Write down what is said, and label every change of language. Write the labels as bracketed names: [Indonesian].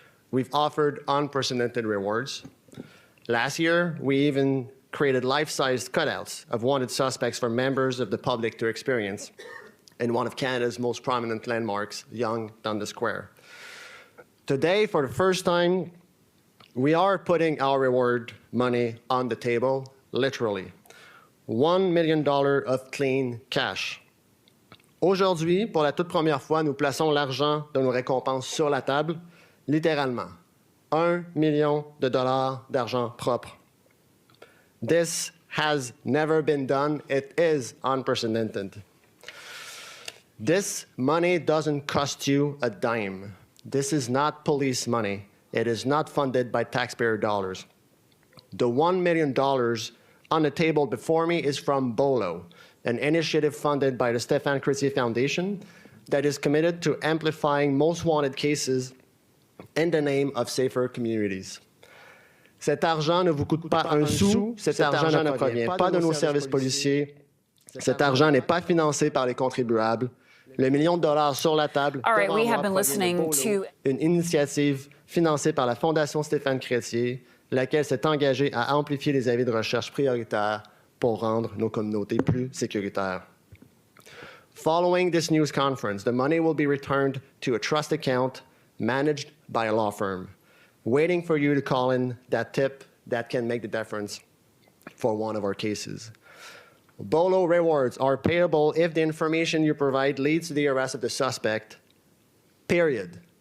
[English] We've offered unprecedented rewards. Last year, we even created life-sized cutouts of wanted suspects for members of the public to experience in one of Canada's most prominent landmarks, Yonge Dundas Square. Today, for the first time, we are putting our reward money on the table, literally. $1 million of clean cash. [French] Aujourd'hui, pour la toute première fois, nous plaçons l'argent de nos récompenses sur la table, littéralement. $1 million d'argent propre. [English] This has never been done. It is unprecedented. This money doesn't cost you a dime. This is not police money. It is not funded by taxpayer dollars. The $1 million on the table before me is from Bolo, an initiative funded by the Stéphane Chrétien Foundation that is committed to amplifying most wanted cases in the name of safer communities. [French] Cet argent ne vous coûte pas un sou, cet argent ne provient pas de nos services policiers, cet argent n'est pas financé par les contribuables. Le million de dollars sur la table. [English] All right, we have been listening to [French] une initiative financée par la Fondation Stéphane Chrétien, laquelle s'est engagée à amplifier les avis de recherche prioritaires pour rendre nos communautés plus sécuritaires. [English] Following this news conference, the money will be returned to a trust account managed by a law firm, waiting for you to call in that tip that can make the difference for one of our cases. Bolo rewards are payable if the information you provide leads to the arrest of the suspect, period.